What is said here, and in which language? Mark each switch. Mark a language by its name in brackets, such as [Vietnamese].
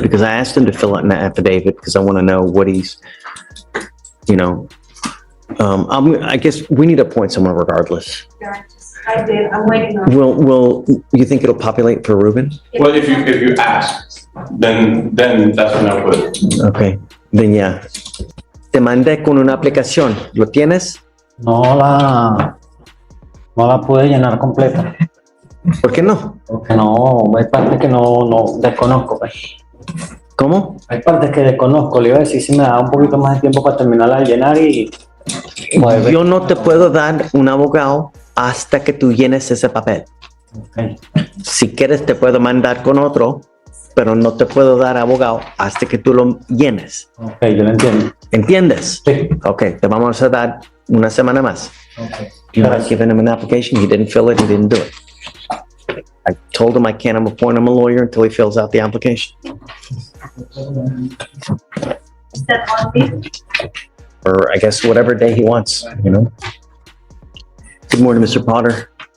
[English] Because I asked him to fill out an affidavit because I want to know what he's, you know, I guess we need to appoint someone regardless. Yeah, I did, I'm waiting on. Will, you think it'll populate for Ruben? Well, if you ask, then that's when I'll put it. Okay, then yeah. [Spanish] Te mandé con una aplicación. ¿Lo tienes? No la pude llenar completa. ¿Por qué no? Porque no, hay partes que no desconozco, pues. ¿Cómo? Hay partes que desconozco, le iba a decir si me da un poquito más de tiempo para terminarla de llenar y pues, Yo no te puedo dar un abogado hasta que tú llenes ese papel. ok. Si quieres te puedo mandar con otro, pero no te puedo dar abogado hasta que tú lo llenes. Ok, yo lo entiendo. ¿Entiendes? Sí. Ok, te vamos a dar una semana más. Okay. [English] You had given him an application, he didn't fill it, he didn't do it. I told him I can't appoint him a lawyer until he fills out the application. Is that on me? Or I guess whatever day he wants, you know? Good morning, Mr. Potter.